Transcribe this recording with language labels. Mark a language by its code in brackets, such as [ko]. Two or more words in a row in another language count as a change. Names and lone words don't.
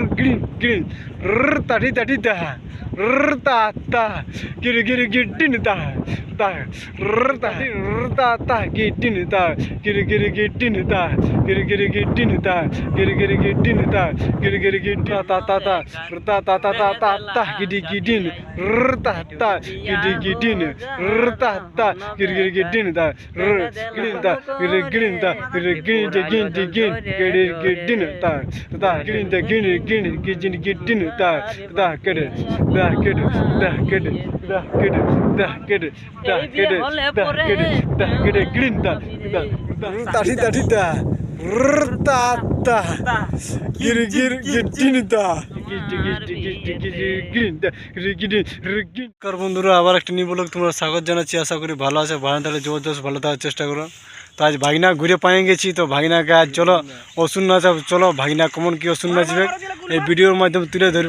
[bn] green green tati tati ta ta ta giri gitin ta ta ta gitin ta giri gitin ta giri gitin ta giri gitin ta giri gitin ta ta ta gidi gidin ta ta gidi gidin ta ta giri gitin ta green ta green ta green ta green ta gitin ta ta kede da kede green ta tati tati ta ta ta giri gitin ta বন্ধুরা আবার একটা নিয়ে বলো তোমরা স্বাগত জানাচ্ছি। আশা করি ভালো আছে, ভালো থাকলে জবরদস্ত ভালো থাকার চেষ্টা করো। তো আজ ভাগিনা ঘুরে পায়ে গেছি, তো ভাগিনাকে আজ চলো অসুর নাচ, চলো ভাগিনা কেমন কি অসুর নাচবে এই ভিডিওর মাধ্যমে তুলে ধরবো।